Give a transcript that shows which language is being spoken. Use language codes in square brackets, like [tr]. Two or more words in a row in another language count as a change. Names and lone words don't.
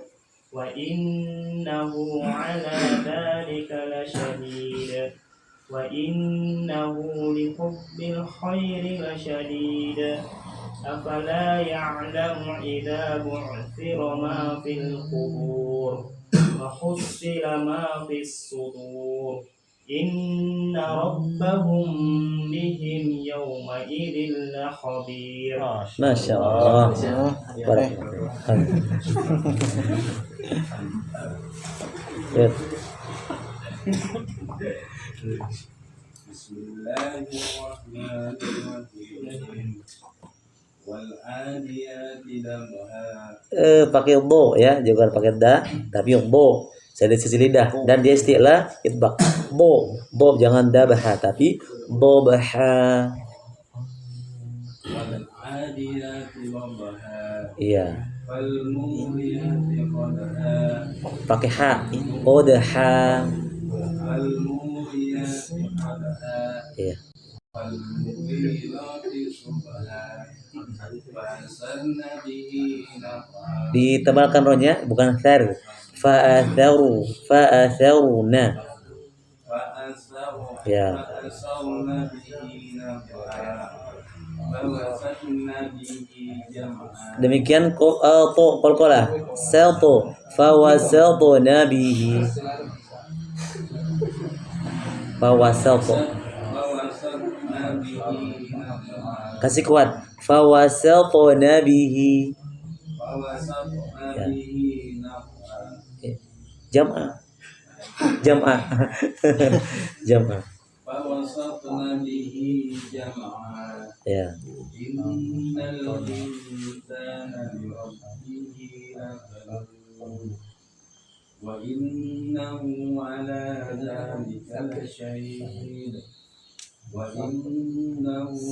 [ar] وإنه على ذلك لشهيد وإنه لحب الخير لشديد أفلا يعلم إذا بعثر ما في القبور وحصل ما في الصدور إن ربهم بهم يومئذ لخبير. ماشاء الله. بارك الله. آمين. [id] Ya. [ar] بسم الله الرحمن الرحيم. والعاديات ضبحا. [id] Pakai bo ya, jangan pakai da, tapi yang bo. Saya di sisi lidah dan dia istilah itbaq. Bo jangan dabaha tapi bobaha. [ar] والعاديات ضبحا. [id] Iya. [ar] فالموريات قدحا. [id] Pakai ha. Odaha. [ar] فالموريات قدحا. [id] Iya. [ar] فالمغيرات صبحا. فأثرن به نقعا. [id] Ditebalkan rohnya bukan thar. [ar] فأثرن. Ya. فأثرن به نقعا. فوسطن به جمعا. [id] Demikian qalqalah. Salto [ar] فوسطن به. فوسطت. فوسطن به نقعا. [id] Kasih kuat. [ar] فوسطن به. فوسطن [id] Ya. [ar] به نقعا. جمعا. جمعا. جمعا. فوسطن به جمعا [id] Ya. [ar] إن الإنسان لربه لكنود وإنه على ذلك لشهيد وإنه